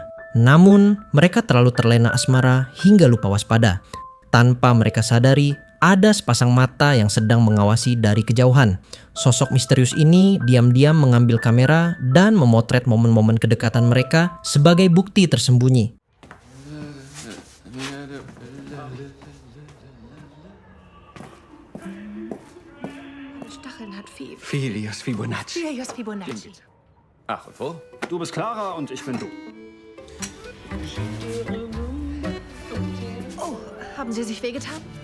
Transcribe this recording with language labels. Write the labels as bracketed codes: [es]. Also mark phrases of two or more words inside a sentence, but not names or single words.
[id] Namun, mereka terlalu terlena asmara hingga lupa waspada. Tanpa mereka sadari, ada sepasang mata yang sedang mengawasi dari kejauhan. Sosok misterius ini diam-diam mengambil kamera dan memotret momen-momen kedekatan mereka sebagai bukti tersembunyi. [de] Stacheln hat Vieh. Filius Fibonacci. Filius Fibonacci. Ach, und wo? Du bist Clara und ich bin du. Oh, haben Sie sich wehgetan?